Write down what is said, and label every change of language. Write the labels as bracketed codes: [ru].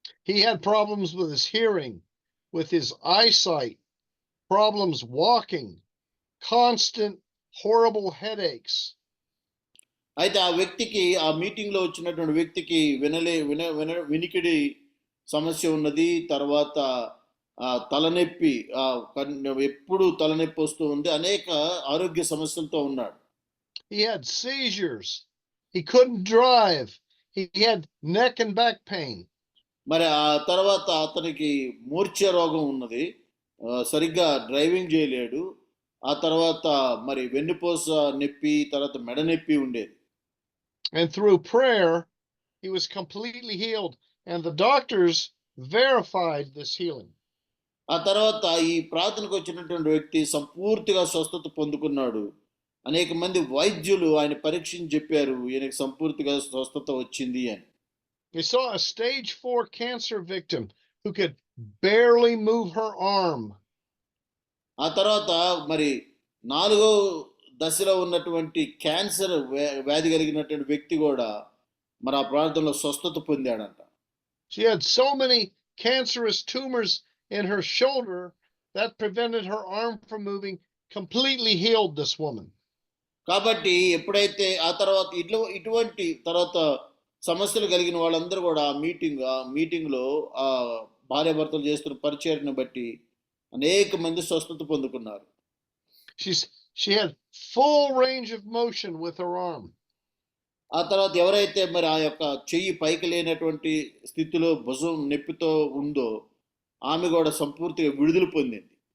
[en] He had problems with his hearing, with his eyesight, problems walking, constant horrible headaches. [te] అయితే ఆ వ్యక్తికి ఆ meeting లో వచ్చినటువంటి వ్యక్తికి వినికిడి సమస్య ఉన్నది, తర్వాత తలనొప్పి ఎప్పుడు తలనొప్పి వస్తూ ఉంది, అనేక ఆరోగ్య సమస్యలతో ఉన్నాడు. [en] He had seizures. He couldn't drive. He had neck and back pain. [te] మరి ఆ తర్వాత అతనికి మూర్ఛ రోగం ఉన్నది, సరిగ్గా డ్రైవింగ్ చేయలేడు. ఆ తర్వాత మరి వెన్నుపూస నొప్పి, తర్వాత మెడ నొప్పి ఉండేది. [en] And through prayer, he was completely healed. And the doctors verified this healing. [te] ఆ తర్వాత ఈ ప్రార్థనకు వచ్చినటువంటి వ్యక్తి సంపూర్తిగా స్వస్థత పొందుకున్నాడు. అనేక మంది వైద్యులు ఆయన పరీక్షించి చెప్పారు ఈయనకి సంపూర్తిగా స్వస్థత వచ్చింది అని. [en] We saw a stage 4 cancer victim who could barely move her arm. [te] ఆ తర్వాత మరి 4వ దశలో ఉన్నటువంటి క్యాన్సర్ వ్యాధి కలిగినటువంటి వ్యక్తి కూడా మరి ఆ ప్రార్థనలో స్వస్థత పొందాడంట. [en] She had so many cancerous tumors in her shoulder that prevented her arm from moving. Completely healed this woman. [te] కాబట్టి ఎప్పుడైతే ఆ తర్వాత ఇటువంటి తర్వాత సమస్యలు కలిగిన వాళ్ళందరూ కూడా ఆ మీటింగ్లో ఆ భార్యాభర్తలు చేస్తున్న పరిచర్ని బట్టి అనేక మంది స్వస్థత పొందుకున్నారు. [en] She had full range of motion with her arm. [te] ఆ తర్వాత ఎవరైతే మరి ఆ యొక్క చెయ్యి పైకి లేనటువంటి స్థితిలో భుజం నొప్పితో ఉందో ఆమె కూడా సంపూర్తిగా విడుదల పొందింది.